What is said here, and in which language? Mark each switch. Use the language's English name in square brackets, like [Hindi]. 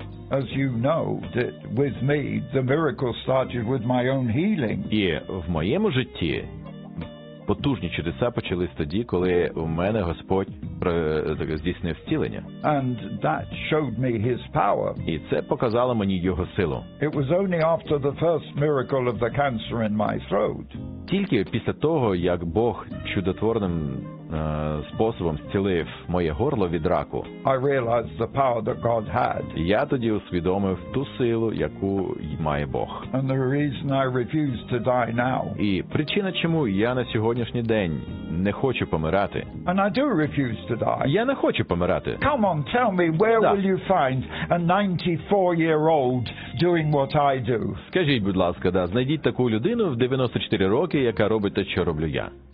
[English] As you know, that with me the miracle started with my own healing. [Ukrainian] І в моєму житті потужні чудеса почались тоді, коли у мене Господь здійснив зцілення. [English] And that showed me his power. [Ukrainian] І це показало мені його силу. [English] It was only after the first miracle of the cancer in my throat. [Ukrainian] Тільки після того, як Бог чудотворним способом зцілив моє горло від раку. [English] I realized the power that God had. [Ukrainian] Я тоді усвідомив ту силу, яку має Бог. [English] And the reason I refuse to die now. [Ukrainian] І причина, чому я на сьогоднішній день не хочу помирати. [English] And I do refuse to die. [Ukrainian] Я не хочу помирати. [English] Come on, tell me, where will you find a 94-year-old doing what I do? [Ukrainian] Скажіть, будь ласка, да, знайдіть таку людину в 94 роки, яка робить те, що роблю я.